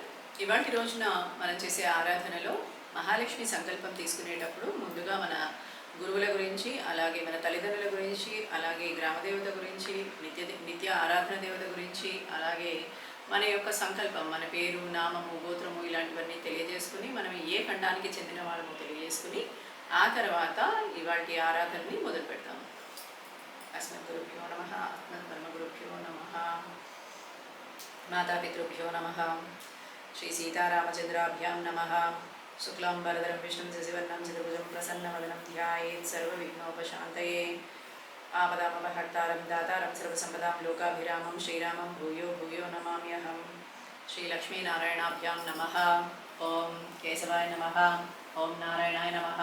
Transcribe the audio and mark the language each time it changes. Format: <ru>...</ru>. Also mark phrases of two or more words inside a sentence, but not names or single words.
<te>ఇవాటి రోజున మనం చేసే ఆరాధనలో మహాలక్ష్మి సంకల్పం తీసుకునేటప్పుడు ముందుగా మన గురువుల గురించి, అలాగే మన తల్లిదండ్రుల గురించి, అలాగే గ్రామదేవత గురించి, నిత్య ఆరాధన దేవత గురించి, అలాగే మన యొక్క సంకల్పం, మన పేరు, నామము, గోత్రము ఇలాంటివన్నీ తెలియజేసుకుని మనం ఏ ఖండానికి చెందిన వాళ్ళము తెలియజేసుకుని ఆ తర్వాత ఇవాటి ఆరాధనని మొదలు పెడతాము.</te> <sa>అస్మద్గురుభ్యో నమః, అస్మద్బ్రహ్మగురుభ్యో నమః, మాతాపితృభ్యో నమః, శ్రీ సీతారామచంద్రాభ్యాం నమః, शुक्लांबरधरं विष्णुं शशिवर्णं चतुर्भुजं प्रसन्नवदनं ध्यायेत् सर्वविघ्नोपशान्तये आपदामपहर्तारं दातारं सर्वसम्पदां लोकाभिरामं श्रीरामं भूयो भूयो नमाम्यहम्। श्रीलक्ष्मीनारायणाभ्यां नमः। ओं केशवाय नमः। ओं नारायणाय नमः।</sa>